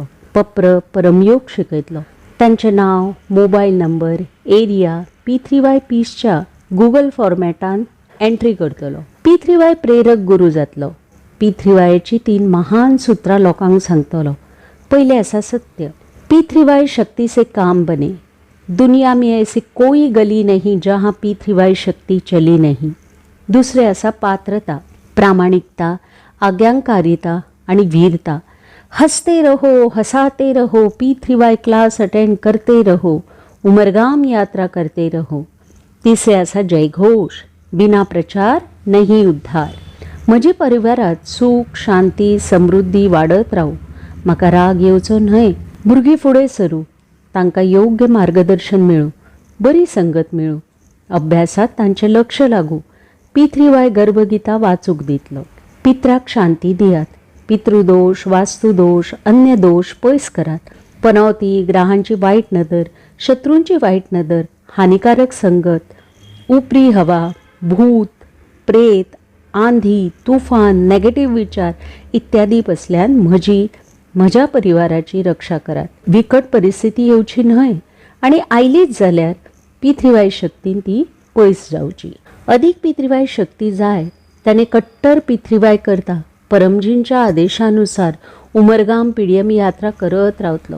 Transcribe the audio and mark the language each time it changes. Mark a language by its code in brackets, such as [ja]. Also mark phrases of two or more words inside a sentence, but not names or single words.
[kok] पप्र परमयोग शिकयतलो. तांचें नांव, मोबायल नंबर, एरिया P3 वाय पीसच्या गुगल फॉर्मॅटान एंट्री करतलो. P3 वाय प्रेरक गुरू जातलो. P3 वायची 3 महान सुत्रां लोकांक सांगतलो. पयले आसा सत्य. [hi] P3 वाय शक्ति से काम बने. दुनिया में ऐसी कोई गली नहीं जहाँ P3 वाय शक्ति चली नहीं. [kok] दुसरे आसा पात्रता, प्रामाणिकता, आज्ञाकारिता आनी वीरता. [hi] हंसते रहो, हंसाते रहो, P3 वाय क्लास अटेंड करते रहो, उमरगाम यात्रा करते रहो. [kok] तिसरे आसा जयघोष. [hi] बिना प्रचार नहीं उद्धार. [kok] म्हजी परिवारात सुख, शांती, समृद्धी वाडत रावू. म्हाका राग येवचो न्हय. भुरगीं फुडें सरू. तांकां योग्य मार्गदर्शन मेळूं. बरी संगत मेळूं. अभ्यासात तांचें लक्ष लागू. P3 वाय गर्भगिता वाचूंक दितलो. पित्राक शांती दियात. पितृदोष, वास्तुदोष, अन्य दोष पयस करात. पनवती, ग्रहांची वायट नदर, शत्रूंची वायट नदर, हानिकारक संगत, उपरी हवा, भूत, प्रेत, आंधी, तुफान, नेगेटिव्ह विचार इत्यादी पसल्यान म्हज्या परिवाराची रक्षा करात. विकट परिस्थिती येवची न्हय आनी आयलीच जाल्यार P3Y शक्तीन ती पयस जावची. अदीक P3Y शक्ती जाय त्याने कट्टर P3Y करता परमजींच्या आदेशानुसार उमरगाम PDM यात्रा करत रावतलो.